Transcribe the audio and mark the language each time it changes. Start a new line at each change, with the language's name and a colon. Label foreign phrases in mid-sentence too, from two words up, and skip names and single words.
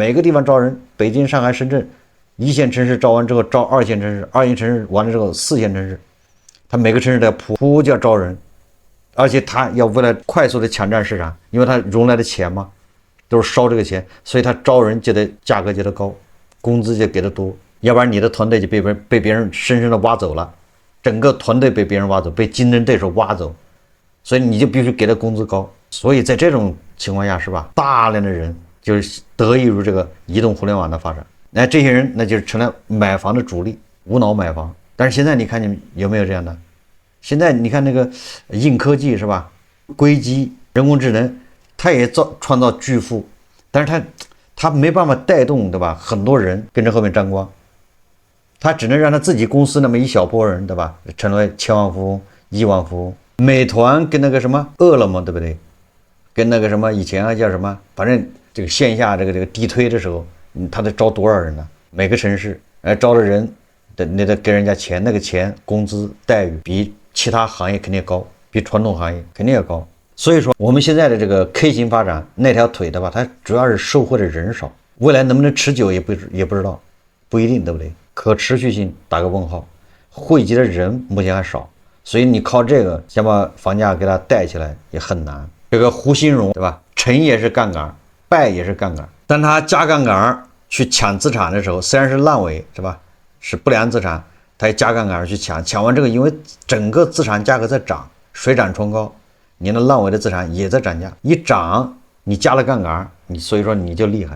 Chinese: 每個地方招人，北京、上海、深圳，1線城市招完之後招2線城市，2線城市完了之後4線城市，他每個城市都要鋪就要招人，而且他要為了快速的搶占市场，因為他融來的錢嘛，都是燒這個錢，所以他招人就得價格就得高，工資就給得多，要不然你的團隊就被別人深深的挖走了，整個團隊被別人挖走，被競爭對手挖走，所以你就必須給他工資高。所以在這種情況下，是吧？大量的人就是得益於這個移動互聯網的發展，那這些人那就成了買房的主力，無腦買房。但是現在你看，你們有沒有這樣的？現在你看那個硬科技，是吧？硅基、人工智能，它也創造巨富，但是它没辦法帶動，對吧？很多人跟着後面沾光，它只能讓他自己公司那麼一小波人，对吧？成為千萬富翁、億萬富翁。美团跟那個什麼餓了麼，對不對？跟那個什麼以前叫什麼，反正這個線下這個地推的時候，他得招多少人呢？每個城市招的人你得給人家錢，那個錢工資待遇比其他行業肯定高，比傳統行業肯定要高。所以說我們現在的這個 K 型發展那條腿的吧，它主要是受惠的人少，未來能不能持久也不知道，不一定，对不对？可持續性打個問號，匯集的人目前還少，所以你靠這個想把房價給它帶起來也很難。這個胡新榮，對吧？成也是槓桿，敗也是槓桿。當他加槓桿去搶資產的時候，雖然是爛尾，是吧？是不良資產，他也加槓桿去搶，搶完這個，因為整個資產價格在漲，水漲船高，你那爛尾的資產也在漲價，一漲你加了槓桿，所以說你就厲害。